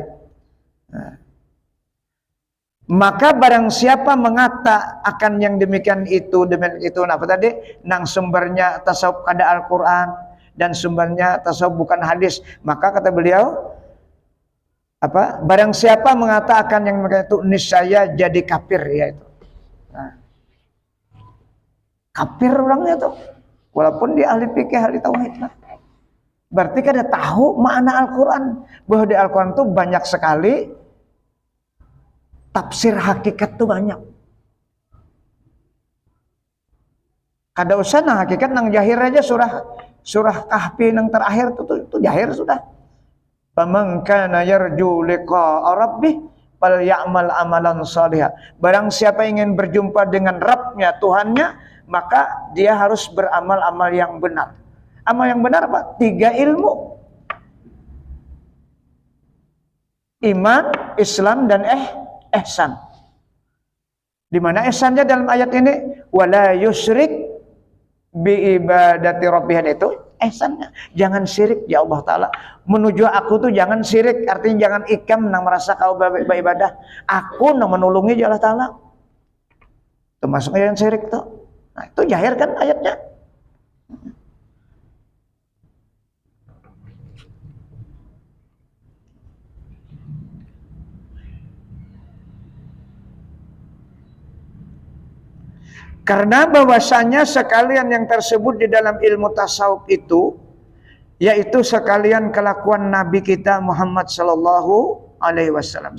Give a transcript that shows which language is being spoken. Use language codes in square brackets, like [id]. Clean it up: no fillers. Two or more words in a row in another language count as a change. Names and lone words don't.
[id] Nah, maka barang siapa mengata akan yang demikian itu apa tadi, nang sumbernya tasawuf kada Al-Quran dan sumbernya tasawuf bukan hadis, maka kata beliau apa, barang siapa mengata akan yang demikian itu niscaya jadi kafir, yaitu nah, kafir orangnya tuh walaupun dia ahli fikih ahli tauhid. Nah, berarti kada tahu makna Al-Quran, bahwa di Al-Quran itu banyak sekali tafsir hakikat tuh banyak. [bjn] Kada usah nang hakikat nang jahir aja surah Kahfi nang terakhir tuh jahir sudah. [ar] Faman kana yarju liqa'a rabbih falyamal amalan shalihan. [id] Barang siapa ingin berjumpa dengan Rabbnya, Tuhannya, maka dia harus beramal amal yang benar. Amal yang benar apa? 3 ilmu. Iman, Islam, dan ihsan. Di mana ihsannya dalam ayat ini? [ar] Wala yusyrik bi ibadati rabbih, [id] itu ihsannya. Jangan syirik ya Allah Ta'ala. Menuju aku tuh jangan syirik. [bjn] Artinya jangan ikam nang merasa kau beribadah. Aku nang menulungi ya Allah Ta'ala. [id] Termasuk yang syirik tuh. Nah, itu jahir kan ayatnya. Karena bahwasanya sekalian yang tersebut di dalam ilmu tasawuf itu, yaitu sekalian kelakuan Nabi kita Muhammad [ar] Sallallahu Alaihi Wasallam.